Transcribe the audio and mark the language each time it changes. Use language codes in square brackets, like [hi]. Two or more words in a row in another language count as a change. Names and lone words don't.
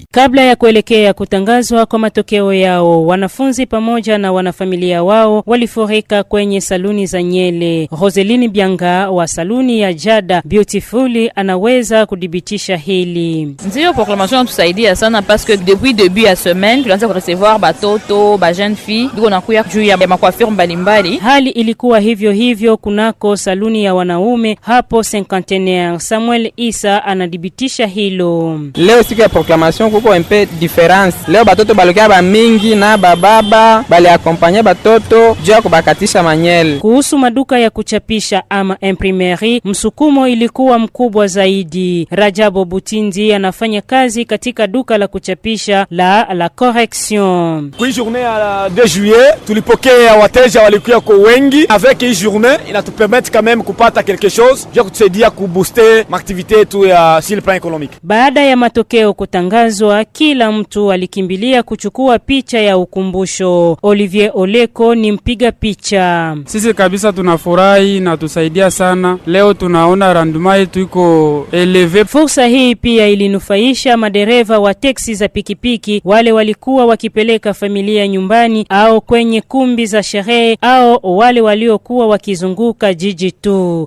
[sw] Kabla ya kuelekea kutangazwa kwa matokeo yao, wanafunzi pamoja na wanafamilia wao walifurika kwenye saluni za nyele. Roseline Bianga wa saluni ya Jada Beautiful anaweza kudhibitisha hili. Ndio proclamation tusaidia sana [fr] parce que depuis début [sw] ya semaine tulianza recevoir batoto, ba [fr] jeune fille, [sw] biko nakuya juu ya macoiffure mbalimbali. Hali ilikuwa hivyo hivyo kunako saluni ya wanaume hapo Cinquantenaire. Samuel Isa anadhibitisha hilo. Leo siku ya proclamation kuko [fr] un peu différence. [sw] Leo batoto balokia ba mingi na baba bali akompanye batoto juu ya kubakatisha manyele. Kuhusu maduka ya kuchapisha ama imprimerie, msukumo ilikuwa mkubwa zaidi. Rajabo Butindi anafanya kazi katika duka la kuchapisha la Correction. Kwa journée ya 2 juillet tulipokea wateja walikuwa kwa wengi. Avec hii journée inatupermettre [fr] quand même [sw] kupata [fr] quelque chose [sw] ya kutusaidia kubooster activité yetu ya [fr] sur le plan économique. [sw] Baada ya matokeo kutangazwa, kila mtu alikimbilia kuchukua picha ya ukumbusho. Olivier Oleko ni mpiga picha. Sisi kabisa tunafurahi na tusaidia sana. Leo tunaona rendement yetu iko eleve. Fursa hii pia ilinufaisha madereva wa teksi za pikipiki, wale walikuwa wakipeleka familia nyumbani au kwenye kumbi za sherehe au wale waliokuwa wakizunguka jiji tu.